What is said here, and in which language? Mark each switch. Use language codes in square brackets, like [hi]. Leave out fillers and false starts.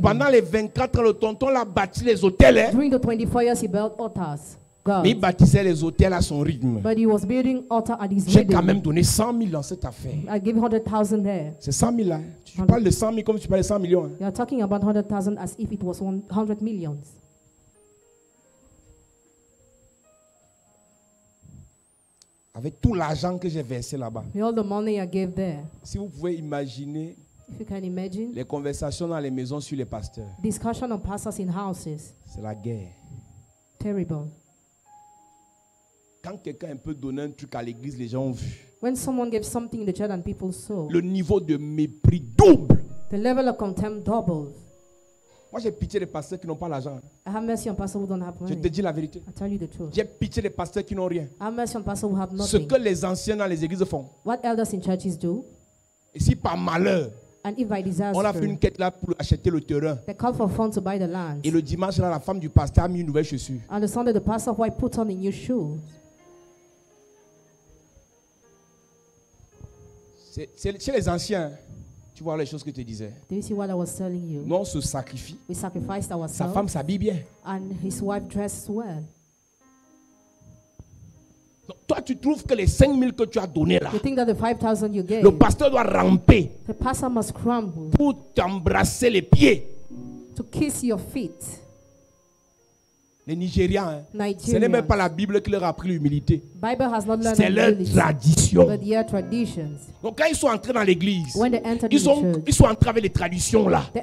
[fr] Pendant les 24 ans, le tonton a bâti les hôtels. Hein? [en] During the 24 years, he built altars. [fr] Mais il bâtissait les hôtels à son rythme. [en] But he was building altar at his [fr] J'ai [en] rhythm. [fr] quand même donné 100 000 dans cette affaire. [en] I gave 100,000 there. [fr] C'est 100 000 hein? Tu parles de 100 000 comme tu parles de 100 millions. Hein? [en] You are talking about 100,000 as if it was 100 millions. [fr] Avec tout l'argent que j'ai versé là-bas. [en] With all the money I gave there. [fr] Si vous pouvez imaginer [en] If you can imagine, [fr] les conversations dans les maisons sur les pasteurs. [en] Discussion of pastors in houses. [fr] C'est la guerre. [en] Terrible. [fr] Quand quelqu'un peut donner un truc à l'église, les gens ont vu. [en] When someone gives something in the church and people saw, [fr] le niveau de mépris double. [en] The level of contempt doubles. [fr] Moi, j'ai pitié des pasteurs qui n'ont pas l'argent. [en] I have mercy on pastors who don't have money. [fr] Je te dis la vérité. [en] I tell you the truth. [fr] J'ai pitié des pasteurs qui n'ont rien. [en] I have mercy on pastors who have nothing. [fr] Ce que les anciens dans les églises font. [en] What elders in churches do. [fr] Et si par malheur, [en] and if by disaster, [fr] on a fait une quête là pour acheter le terrain. [en] They call for funds to buy the land. [fr] Et le dimanche là, la femme du pasteur a mis une nouvelle chaussure. [en] On the Sunday, the pastor of white put on a new shoe. [fr] C'est chez les anciens. Tu vois les choses que je te disais. [en] Do you see what I was telling you? [fr] Nous on se sacrifie. [en] We sacrificed ourselves. [fr] Sa femme s'habille bien. [en] And his wife dresses well. [fr] Donc, toi, tu trouves que les 5 000 que tu as donnés là, [en] you think that the 5,000 you gave, [fr] le pasteur doit ramper [en] the pastor must crumble [fr] pour t'embrasser les pieds. [en] To kiss your feet. [fr] Les Nigérians, hein, ce n'est même pas la Bible qui leur a appris l'humilité. C'est leur tradition. Donc quand ils sont entrés dans l'église, ils sont entrés avec les traditions là.